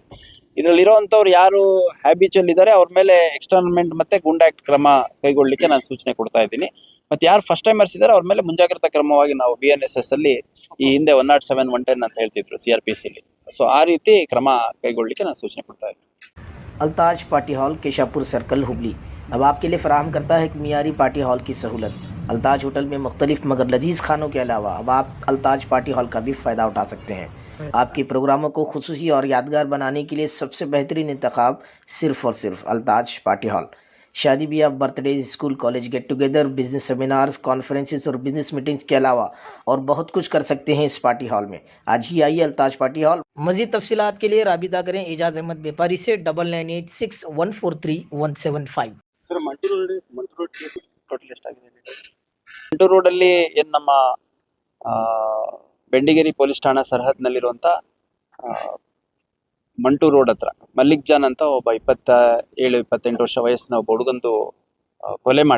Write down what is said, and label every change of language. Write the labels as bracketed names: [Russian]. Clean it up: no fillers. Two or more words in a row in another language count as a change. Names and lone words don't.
[Kannada] ಇದರಲ್ಲಿ ಇರುವಂತವ್ರು ಯಾರು ಹ್ಯಾಬಿಚುವಲ್ ಇದ್ದಾರೆ ಅವ್ರ ಮೇಲೆ ಎಕ್ಸ್ಟರ್ನ್ಮೆಂಟ್ ಮತ್ತೆ ಗೂಂಡಾ ಆಕ್ಟ್ ಕ್ರಮ ಕೈಗೊಳ್ಳಲಿಕ್ಕೆ ನಾನು ಸೂಚನೆ ಕೊಡ್ತಾ ಇದ್ದೀನಿ. ಮತ್ತೆ ಯಾರು [English] first timers [Kannada] ಇದ್ದಾರೆ ಅವ್ರ ಮೇಲೆ ಮುಂಜಾಗ್ರತಾ ಕ್ರಮವಾಗಿ ನಾವು BNSS ಅಲ್ಲಿ ಈ ಹಿಂದೆ 107, 110 ಅಂತ ಹೇಳ್ತಿದ್ರು CRPC ಅಲ್ಲಿ. ಸೊ ಆ ರೀತಿ ಕ್ರಮ ಕೈಗೊಳ್ಳಲಿಕ್ಕೆ ನಾನು ಸೂಚನೆ ಕೊಡ್ತಾ ಇದ್ದೀನಿ. [Urdu] الطاج پارٹی ہال کیشاپور سرکل ہبلی اب آپ کے لیے فراہم کرتا ہے کہ معیاری پارٹی ہال کی سہولت. الطاج ہوٹل میں مختلف مگر لذیذ کھانوں کے علاوہ اب آپ الطاج پارٹی ہال کا بھی فائدہ اٹھا سکتے ہیں. آپ کے پروگراموں کو خصوصی اور یادگار بنانے کے لیے سب سے بہترین انتخاب صرف اور صرف الطاج پارٹی ہال. شادی بیاہ, [English] birthday, school college get together, business seminars, conferences [Urdu] اور [English] business meetings [Urdu] کے علاوہ اور بہت کچھ کر سکتے ہیں اس پارٹی ہال میں. آج ہی آئیے الطاج پارٹی ہال۔ مزید تفصیلات کے لیے رابطہ کریں اعجاز احمد بیوپاری سے 9986143175. [Kannada] ಸರ್, ಮಂಟೂರು ಟೋಟಲ್ ಎಷ್ಟಾಗಿದೆ? ಮಂಟೂರು ರೋಡಲ್ಲಿ ಏನು ನಮ್ಮ ಬೆಂಡಿಗೇರಿ ಪೊಲೀಸ್ ಠಾಣಾ ಸರಹದ್ನಲ್ಲಿರುವಂಥ ಮಂಟೂರು ರೋಡ್ ಹತ್ರ ಮಲ್ಲಿಕ್ ಜಾನ್ ಅಂತ ಒಬ್ಬ 27-28 ವರ್ಷ ವಯಸ್ಸಿನ ಒಬ್ಬ ಹುಡುಗಂದು ಕೊಲೆ ಮಾಡಿದ್ರು.